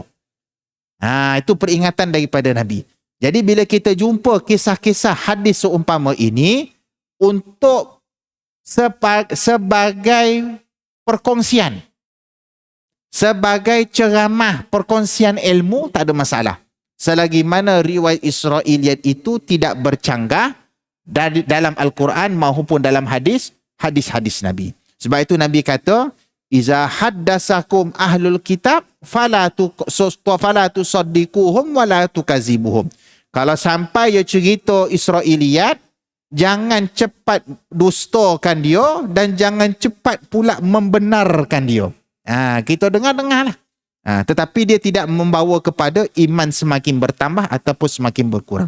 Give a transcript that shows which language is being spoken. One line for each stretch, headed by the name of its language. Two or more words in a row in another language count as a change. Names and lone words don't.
Malay: Itu peringatan daripada Nabi. Jadi bila kita jumpa kisah-kisah hadis seumpama ini, untuk sebagai perkongsian, sebagai ceramah, perkongsian ilmu, tak ada masalah. Selagi mana riwayat Israiliyat itu tidak bercanggah dalam Al-Quran maupun dalam hadis-hadis Nabi. Sebab itu Nabi kata,
Arabic: إذا حدثكم أهل الكتاب فلا تصدقوهم ولا تكذبوهم.
Malay: Kalau sampai dia cerita Israiliyat, jangan cepat dustakan dia dan jangan cepat pula membenarkan dia. Kita dengar-dengarlah. Tetapi dia tidak membawa kepada iman semakin bertambah ataupun semakin berkurang.